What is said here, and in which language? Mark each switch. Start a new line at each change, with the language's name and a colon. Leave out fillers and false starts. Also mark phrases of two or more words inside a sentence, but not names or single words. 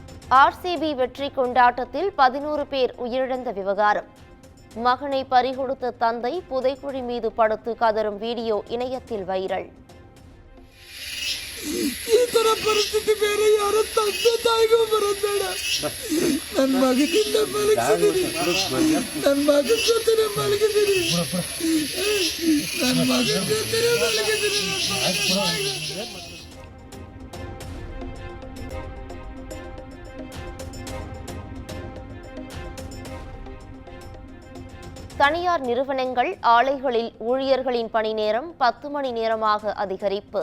Tamil: RCB வெற்றி கொண்டாட்டத்தில் 11 பேர் உயிரிழந்த விவகாரம். மகனை பறிகொடுத்த தந்தை புதைக்குழி மீது படுத்து கதறும் வீடியோ இணையத்தில் வைரல்.
Kannada: ಪರಿಸ್ಥಿತಿ ಬೇರೆ ಯಾರೋ ತಂದೆ ತಾಯಿಗೂ ಬರೋದಬೇಡ. ನನ್ನ ಮಗನಿಂದ ಮಲಗಿದ್ದೀನಿ, ನನ್ನ ಮಗನ ಜೊತೆ ಮಲಗಿದ್ದೀನಿ, ನನ್ನ ಮಗನ ಜೊತೆ ಮಲಗಿದ್ದೀನಿ.
Tamil: தனியார் நிறுவனங்கள் ஆலைகளில் ஊழியர்களின் பணி நேரம் 10 மணி நேரமாக அதிகரிப்பு.